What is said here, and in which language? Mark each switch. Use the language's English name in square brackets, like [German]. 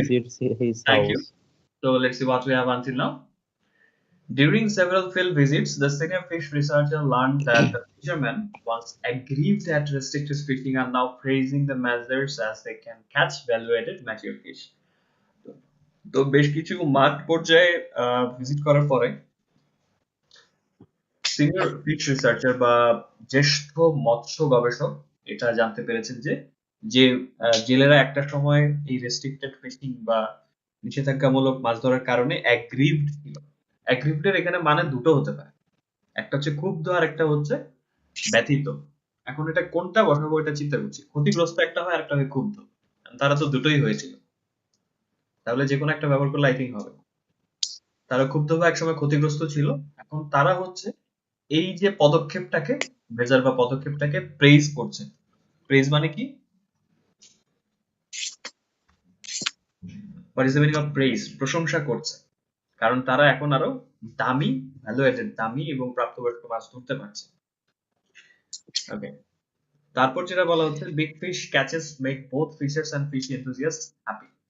[English] visits his thank you. house. So let's see what we have until now. During several field visits, the senior fish researcher learned that the fishermen, once aggrieved at restricted fishing, are now praising the measures as they can catch value-added mature fish. [Bangla] তো বেশ কিছু মাঠ পর্যায়ে visit করার পরে senior fish researcher বা জ্যেষ্ঠ মৎস্য গবেষক এটা জানতে পেরেছেন যে জেলেরা একটা সময় এই রেস্ট্রিক্টেড ফিশিং বা নিষেধাজ্ঞামূলক মাছ ধরার কারণে অ্যাগ্রিভড ছিল। অ্যাগ্রিভডের এখানে মানে দুটো হতে পারে, একটা হচ্ছে ক্ষুব্ধ আর একটা হচ্ছে ব্যথিত। এখন এটা কোনটা বসাবো এটা চিন্তা করছি। ক্ষতিগ্রস্ত একটা হয় আর একটা হয় ক্ষুব্ধ, তারা তো দুটোই হয়েছিল, তাহলে যে কোনো একটা ব্যবহার করলে আই থিঙ্ক হবে। তারা ক্ষুব্ধ বা একসময় ক্ষতিগ্রস্ত ছিল, এখন তারা হচ্ছে এই যে পদক্ষেপটাকে, মেজার বা পদক্ষেপটাকে প্রেইজ করছে। প্রেইজ মানে কি? [English] What is the meaning of praise? [Bangla] প্রশংসা করছে, কারণ তারা এখন আরো দামি, ভ্যালুয়েটেড, দামি এবং প্রাপ্তবয়স্ক মাছ ধরতে পারছে। ওকে, তারপর যেটা বলা হচ্ছে, [English] big fish catches make both fishers and fish enthusiasts happy.